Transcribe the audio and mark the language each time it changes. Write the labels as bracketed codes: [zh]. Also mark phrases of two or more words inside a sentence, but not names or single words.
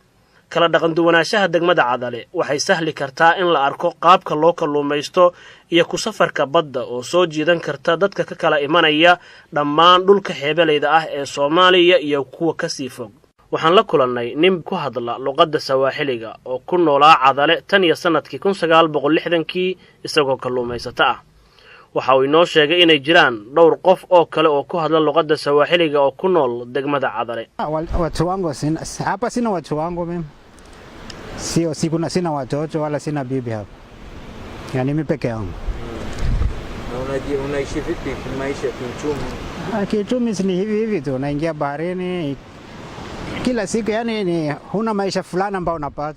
[so] kala dhaqan duwanaanshaha degmada Cadale waxay sahli kartaa in la arko qaabka loo kalluumaysto iyo ku safarka badda oo soo jiidan karta dadka ka kala imanaya dhammaan dhulka xeebeleyda ah ee Soomaaliya iyo kuwa ka sii fog. waxaan la kulannay nin ku hadla luqadda sawaaxiliga oo ku noolaa Cadale tan iyo sanadkii 1960kii isagoo kalluumaysato ah. waxa uu inoo sheegay inay jiraan dhowr qof oo kale oo ku hadla luqadda sawaaxiliga oo ku nool degmada Cadale. [sw] Watu wangu hapa sina watu wangu mimi. Sina watoto wala sina bibi hapa. Yani mimi peke yangu. Na unaishi vipi kimaisha kiuchumi? Kiuchumi ni hivi tu, unaingia baharini kila siku, yani ni huna maisha fulani ambao unapata.